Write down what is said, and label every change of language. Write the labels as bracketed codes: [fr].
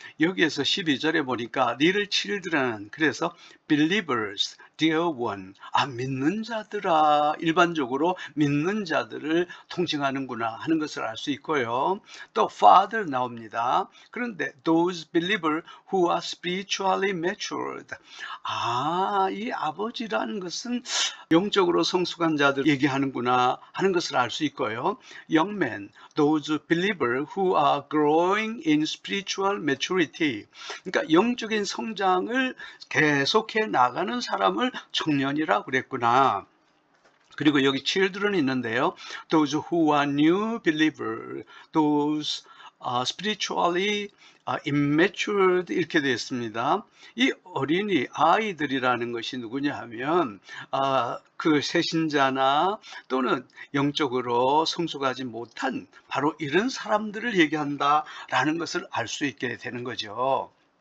[ko] 여기에서 12절에 보니까 [en] little children, [ko] 그래서 [en] believers, dear one, [ko] 믿는 자들아, 일반적으로 믿는 자들을 통칭하는구나 하는 것을 알 수 있고요. 또 father 나옵니다. 그런데 [en] those believers who are spiritually matured, [ko] 이 아버지라는 것은 영적으로 성숙한 자들 얘기하는구나 하는 것을 알 수 있고요. [en] young men, those believers who are growing in spiritual maturity, [ko] 그러니까 영적인 성장을 계속해 나가는 사람을 청년이라고 그랬구나. 그리고 여기 children 있는데요. [en] those who are new believers, those spiritually immature, [ko] 이렇게 되어 있습니다. 이 어린이 아이들이라는 것이 누구냐 하면 그 새신자나 또는 영적으로 성숙하지 못한 바로 이런 사람들을 얘기한다라는 것을 알 수 있게 되는 거죠.